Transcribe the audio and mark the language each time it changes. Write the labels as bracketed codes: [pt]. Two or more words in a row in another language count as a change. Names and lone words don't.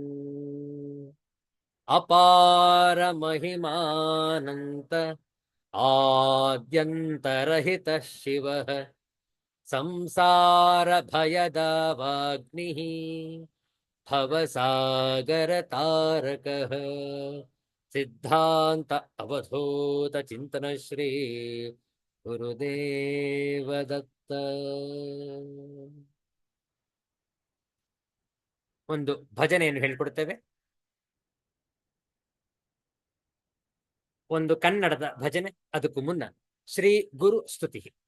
[sa] अपार महिमानन्त आद्यन्तरहितः शिवः संसार भयदावाग्निः भवसागरतारकः सिद्धांत अवधूत चिंतन श्री ಗುರುದೇವ ದತ್ತ. [kn] ಒಂದು ಭಜನೆಯನ್ನು ಹೇಳಿಕೊಡುತ್ತೇವೆ. ಒಂದು ಕನ್ನಡದ ಭಜನೆ, ಅದಕ್ಕೂ ಮುನ್ನ ಶ್ರೀ ಗುರು ಸ್ತುತಿ.